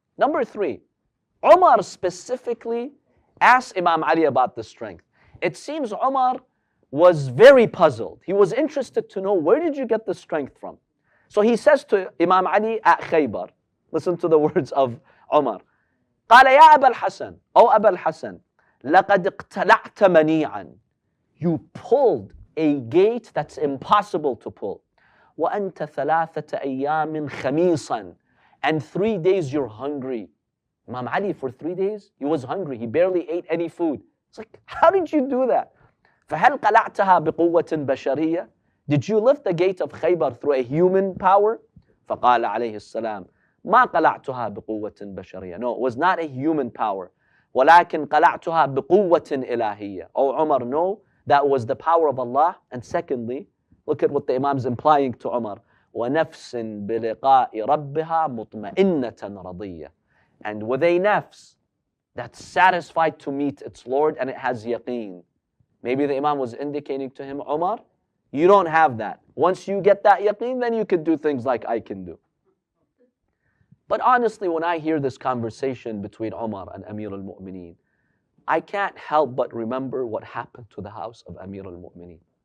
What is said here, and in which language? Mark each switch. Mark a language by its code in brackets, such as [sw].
[en] Number 3, Umar specifically asked Imam Ali about the strength. It seems Umar was very puzzled. He was interested to know, where did you get the strength from? So he says to Imam Ali at Khaybar, listen to the words of Umar. [ar] قال يا أبا الحسن أو أبا الحسن لقد اقتلعت منيعا. [en] You pulled a gate that's impossible to pull. [ar] وأنت ثلاثة أيام خميصا. [en] And 3 days you're hungry. Imam Ali, for 3 days, he was hungry. He barely ate any food. It's like, how did you do that? [ar] فهل قلعتها بقوة بشرية? [en] Did you lift the gate of Khaybar through a human power? [ar] فقال عليه السلام ما قلعتها بقوة بشرية. [en] No, it was not a human power. [ar] ولكن قلعتها بقوة إلهية. [en] Oh Umar, no, that was the power of Allah. And secondly, look at what the Imam's implying to Umar. [ar] ونفس بلقاء ربها مطمئنة رضية. [en] And with a nafs that's satisfied to meet its Lord and it has yaqeen. Maybe the Imam was indicating to him, Umar, you don't have that. Once you get that yaqeen, then you can do things like I can do. But honestly, when I hear this conversation between Umar and Amir al-Mu'mineen, I can't help but remember what happened to the house of Amir al-Mu'mineen.